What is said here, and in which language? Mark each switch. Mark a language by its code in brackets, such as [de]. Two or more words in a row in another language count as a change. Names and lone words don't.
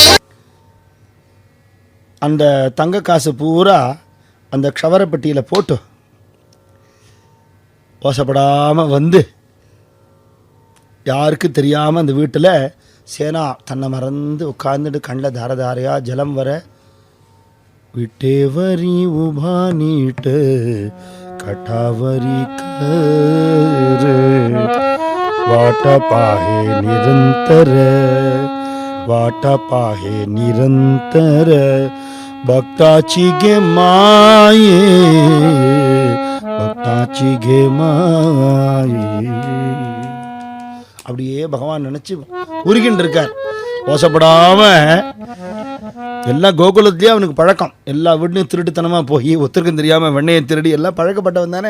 [ta] அந்த தங்க காசு பூரா அந்த க்ஷவரப்பட்டியில் போட்டு ஓசப்படாமல் வந்து யாருக்கும் தெரியாமல் அந்த வீட்டில் சேனா தன்னை மறந்து உட்கார்ந்துட்டு கண்ணில் தாரதாரையாக ஜலம் வர [mr] विठेवरी उभा नीट कटावरी करु [ta] वाट [mr] पाहे निरंतर भक्ताची गे माये [ta] அப்படியே பகவான் நினைச்சு உருகின்னு இருக்கார். ஓசப்படாம எல்லா கோகுலத்திலேயே அவனுக்கு பழக்கம். எல்லா வீட்லையும் திருட்டுத்தனமாக போய் ஒருத்தருக்கும் தெரியாமல் வெண்ணையை திருடி எல்லாம் பழக்கப்பட்டவன் தானே.